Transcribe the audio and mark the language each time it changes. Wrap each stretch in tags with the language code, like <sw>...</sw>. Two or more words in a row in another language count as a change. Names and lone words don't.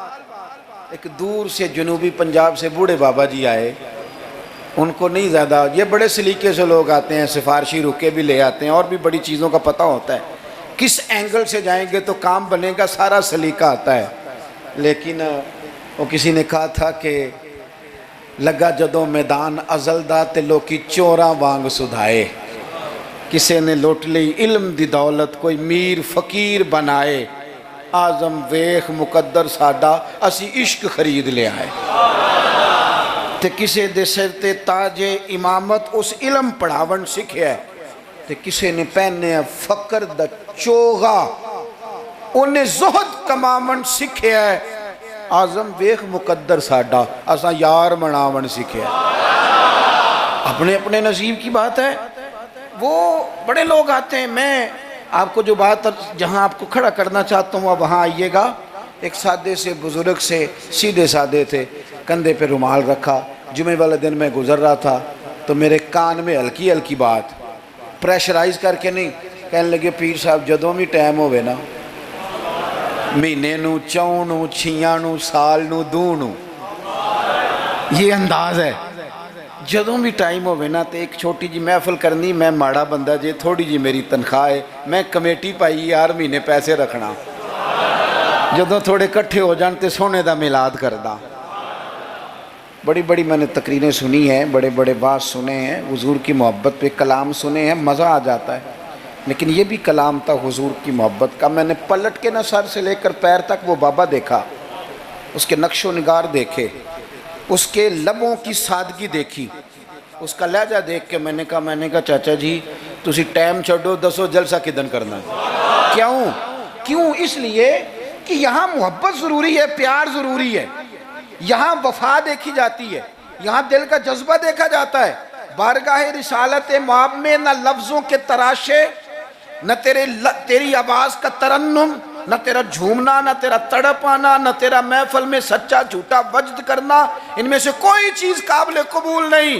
<ur>ایک دور سے جنوبی پنجاب سے بوڑھے بابا جی آئے، ان کو نہیں زیادہ، یہ بڑے سلیقے سے لوگ آتے ہیں، سفارشی رکے بھی لے آتے ہیں، اور بھی بڑی چیزوں کا پتہ ہوتا ہے، کس اینگل سے جائیں گے تو کام بنے گا، سارا سلیقہ آتا ہے۔ لیکن وہ کسی نے کہا تھا کہ</ur> <pa>لگا جدوں میدان ازل دا تے لوکی چوراں وانگ سدھائے، کسی نے لوٹ لی علم دی دولت، کوئی میر فقیر بنائے، آزم ویخ مقدر ساڈا اسی عشق خرید لے آئے۔ تے کسے دے سر تے تاج امامت اس علم پڑھاون سکھیا ہے، تے کسے نے پہنے فقر دا چوغا انہیں زہد کماون سکھیا ہے، آزم ویخ مقدر ساڈا اساں یار مناون سکھیا ہے۔</pa> <ur>اپنے اپنے نصیب کی بات ہے۔ وہ بڑے لوگ آتے ہیں، میں آپ کو جو بات جہاں آپ کو کھڑا کرنا چاہتا ہوں وہاں آئیے گا۔ ایک سادے سے بزرگ سے، سیدھے سادے تھے، کندھے پہ رومال رکھا، جمعے والے دن میں گزر رہا تھا تو میرے کان میں ہلکی ہلکی بات، پریشرائز کر کے نہیں، کہنے لگے پیر صاحب</ur> <pa>جدوں بھی ٹائم ہوئے نا، مہینے نو، چوں نو، چھیاں نو، سال نو، دو نو،</pa> <ur>یہ انداز ہے،</ur> <pa>جدوں بھی ٹائم ہوئے نا تے ایک چھوٹی جی محفل کرنی، میں ماڑا بندہ جے، تھوڑی جی میری تنخواہ ہے، میں کمیٹی پائی یار مہینے پیسے رکھنا، جدوں تھوڑے کٹھے ہو جان تے سونے دا میلاد کردہ۔</pa> <ur>بڑی بڑی میں نے تقریریں سنی ہیں، بڑے بڑے بات سنے ہیں، حضور کی محبت پہ کلام سنے ہیں، مزہ آ جاتا ہے، لیکن یہ بھی کلام تھا حضور کی محبت کا۔ میں نے پلٹ کے نہ سر سے لے کر پیر تک وہ بابا دیکھا، اس کے نقش و نگار دیکھے، اس کے لبوں کی سادگی دیکھی، اس کا لہجہ دیکھ کے میں نے کہا چاچا جی</ur> <pa>تسی ٹائم چھڑو، دسو جلسہ کدن کرنا ہے؟</pa> <ur>کیوں؟ اس لیے کہ یہاں محبت ضروری ہے، پیار ضروری ہے، یہاں وفا دیکھی جاتی ہے، یہاں دل کا جذبہ دیکھا جاتا ہے۔ بارگاہ رسالت مآب میں نہ لفظوں کے تراشے، نہ تیری آواز کا ترنم، نہ تیرا جھومنا، نہ تیرا تڑپ آنا، نہ تیرا محفل میں سچا جھوٹا وجد کرنا، ان میں سے کوئی چیز قابل قبول نہیں۔</ur>